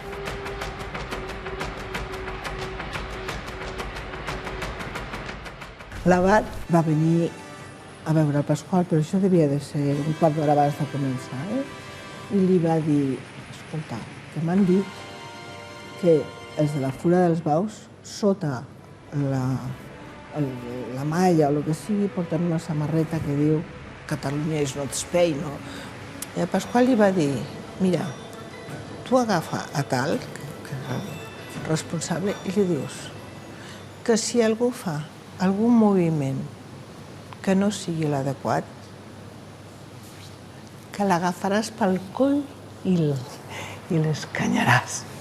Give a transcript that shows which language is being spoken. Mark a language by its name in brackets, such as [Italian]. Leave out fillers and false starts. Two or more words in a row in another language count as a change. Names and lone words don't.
[Catalan] L'abat va venir a veure el Pasqual, però això devia de ser un quart d'hora abans de començar, I li va dir, escolta, que m'han dit que els de la Fura dels Baus, sota la malla o el que sigui, porten una samarreta que diu [English] Catalunya is not Spain, [Catalan] no? I el Pasqual li va dir, mira, tu agafa a tal, que és el responsable, i li dius que si algú fa algun moviment que no sigui l'adequat, que l'agafaràs pel coll i l'escanyaràs.